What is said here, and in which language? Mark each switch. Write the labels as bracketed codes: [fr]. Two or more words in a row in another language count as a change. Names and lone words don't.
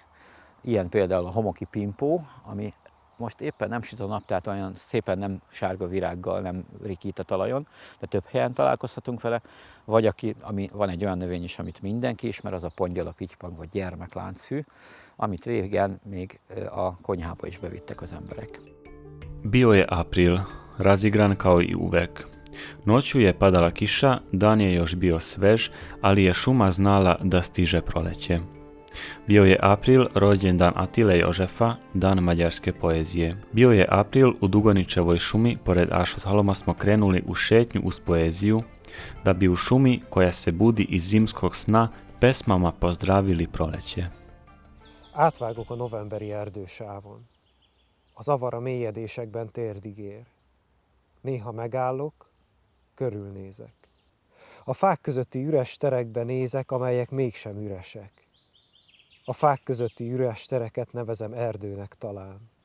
[hu] Ilyen például a homoki pimpó, ami most éppen nem süt a nap, tehát olyan szépen nem sárga virággal, nem rikít a talajon, de több helyen találkozhatunk vele. Vagy van egy olyan növény is, amit mindenki ismer, az a pongyala pitypang vagy gyermeklánchű, amit régen még a konyhába is bevittek az emberek. [sr] Bio je april, razigran kao i uvek. Noću je padala kiša, dan je još bio svež, ali je šuma znala da stiže proleće. Bio je april, rođendan Atile Jožefa, dan mađarske poezije. Bio je april, u Dugoničevoj šumi, pored Ašothaloma smo krenuli u šetnju uz poeziju, da bi u šumi, koja se budi iz zimskog sna, pesmama pozdravili proleće. [hu] Átvágok a novemberi erdősávon. A zavar a mélyedésekben térdig ér. Néha megállok, körülnézek. A fák közötti üres terekbe nézek, amelyek mégsem üresek. A fák közötti üres tereket nevezem erdőnek talán.